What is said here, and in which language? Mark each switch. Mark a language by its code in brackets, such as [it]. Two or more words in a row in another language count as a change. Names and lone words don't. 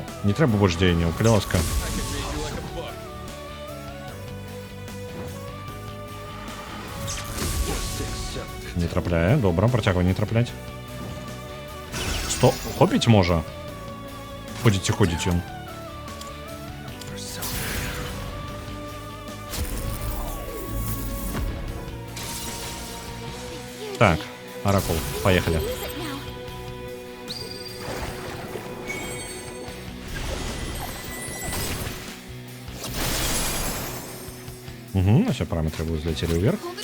[be] Не трэба больш дзеянняў, калі ласка. Не трапляе, добра, працягвай не трапляць. Што? Хопіць можа? Ходзіць ён. [ru] Так, Оракул, поехали. Угу, все параметры будут взлетели вверх.